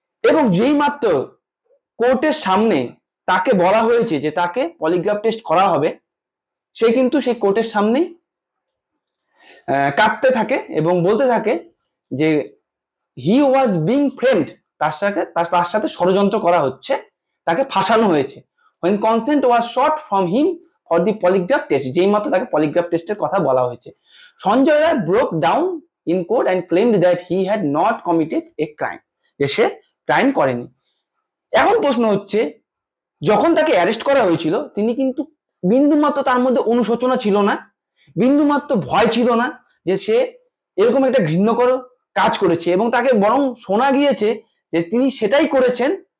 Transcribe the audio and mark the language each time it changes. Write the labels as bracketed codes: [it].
[bn] এবং যেই মাত্র কোর্টের সামনে তাকে বলা হয়েছে যে তাকে পলিগ্রাফ টেস্ট করা হবে, সে কিন্তু সেই কোর্টের সামনেই কাঁদতে থাকে এবং বলতে থাকে যে [en] he was being framed, [bn] তার সাথে ষড়যন্ত্র করা হচ্ছে, তাকে ফাঁসানো হয়েছে। [en] when consent was sought from him for the polygraph test, [bn] যেই মাত্র তাকে পলিগ্রাফ টেস্টের কথা বলা হয়েছে, [en] Sanjay Roy broke down in court and claimed that he had not committed a crime, [bn] যে সে ক্রাইম করেনি। এখন প্রশ্ন হচ্ছে, যখন তাকে অ্যারেস্ট করা হয়েছিল, তিনি কিন্তু বিন্দুমাত্র তার মধ্যে অনুশোচনা ছিল না, বিন্দুমাত্র ভয় ছিল না যে সে এরকম একটা ঘৃণ্যকর কাজ করেছে, এবং তাকে বরং শোনা গিয়েছে যে তিনি সেটাই করেছেন